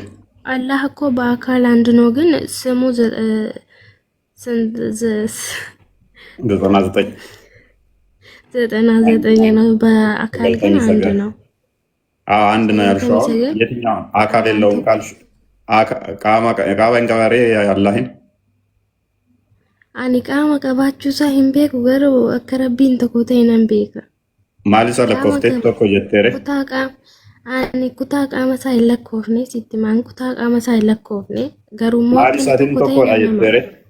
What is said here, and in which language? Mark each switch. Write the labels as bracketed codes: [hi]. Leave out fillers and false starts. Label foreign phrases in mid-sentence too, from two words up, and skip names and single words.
[am] አላህ እኮ በአካል አንድ ነው፣ ግን ስሙ 99 ነው። በአካል ግን አንድ ነው። አንድ ነው ያልሽው የትኛው አካል የለውም ካልሽ ቃባን ቀባሬ አላህን [om] ani qaama qabaachuu isaa hin beeku garuu akka rabbiin tokko ta'e nan beeka. Maal isa lakkoofte tokko jetteere? Kutaa qaama isaa hin lakkoofne sitti maan kutaa qaama isaa hin lakkoofne garuu maal isaatiin tokkodha jetteere?